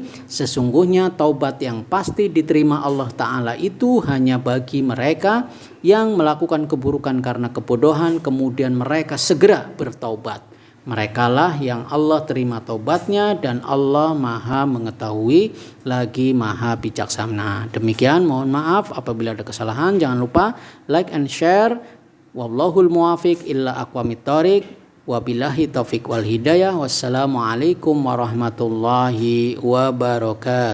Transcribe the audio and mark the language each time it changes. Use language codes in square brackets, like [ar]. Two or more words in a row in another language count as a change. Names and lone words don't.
[id] Sesungguhnya taubat yang pasti diterima Allah Ta'ala itu hanya bagi mereka yang melakukan keburukan karena kebodohan, kemudian mereka segera bertaubat. Merekalah yang Allah terima taubatnya dan Allah maha mengetahui lagi maha bijaksana. Demikian, mohon maaf apabila ada kesalahan. Jangan lupa [en] like and share. [ar] والله الموفق إلى أقوم الطريق. وبالله التوفيق والهداية. والسلام عليكم ورحمة الله وبركاته.